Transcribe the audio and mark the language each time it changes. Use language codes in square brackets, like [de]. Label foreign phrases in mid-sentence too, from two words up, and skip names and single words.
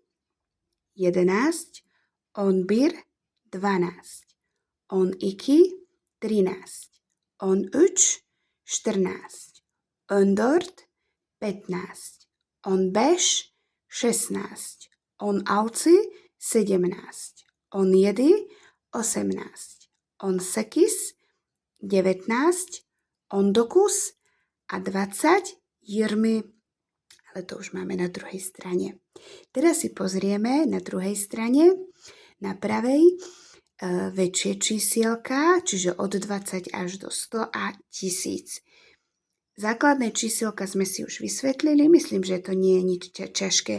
[sk] 11, [tr] on, bir, 12, on, iki, 13, on, üç, 14, on, dört, 15, on, beş, 16, on, altı, 17, on, jedi, 18, on, sekiz, 19, on, dokuz [sk] a 20, 20, ale to už máme na druhej strane. Teraz si pozrieme na druhej strane, na pravej, väčšie čísielka, čiže od 20 až do 100 a 1000. Základné čísielka sme si už vysvetlili, myslím, že to nie je nič ťažké.